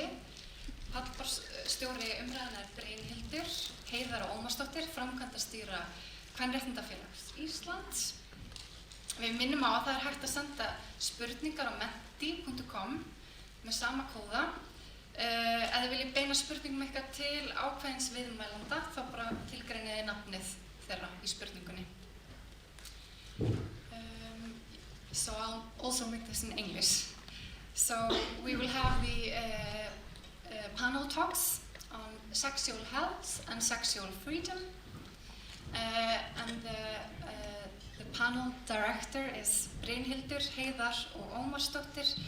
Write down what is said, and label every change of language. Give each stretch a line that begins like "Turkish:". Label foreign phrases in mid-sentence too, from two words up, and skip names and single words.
Icelandic: Pallborðsstjóri umræðunnar Brynhildur Heiðar Ómarsdóttir, framkvæmdastýra Kvenréttindafélags Íslands. Við minnum á að það hægt að senda spurningar á menti.com með sama kóða. Ef þið viljið beina spurningum eitthvað til ákveðins viðmælanda, þá bara tilgreiniði nafnið þeirra í spurningunni.
English: So I'll also make this in English. So we will have the panel talks on sexual health and sexual freedom. And the panel director is Brynhildur Heiðar Ómarsdóttir.